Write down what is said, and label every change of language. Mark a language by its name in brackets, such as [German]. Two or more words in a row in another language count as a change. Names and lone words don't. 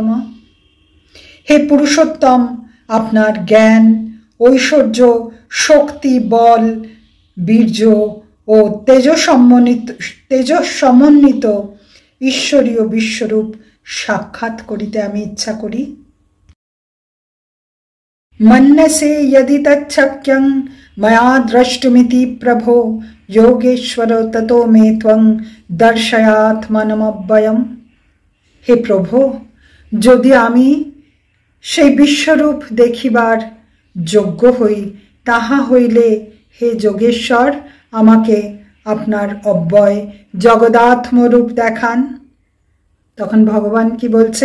[Bangla] হে পুরুষোত্তম, আপনার জ্ঞান, ঐশ্বর্য, শক্তি, বল, বীর্য ও তেজস সমন্বিত ঈশ্বরীয় বিশ্বরূপ সাক্ষাৎ করিতে আমি ইচ্ছা করি। [Sanskrit] মন্যসে यदि तच्छक्यं मया द्रष्टुमिति प्रभो योगेश्वर ततो मे त्वं दर्शयात्मनमव्ययम्। [Bangla] হে প্রভু, যদি আমি সেই বিশ্বরূপ দেখিবার যোগ্য হই, তাহা হইলে হে যোগেশ্বর আমাকে আপনার অব্যয় জগদাত্মরূপ দেখান। তখন ভগবান কি বলছেন?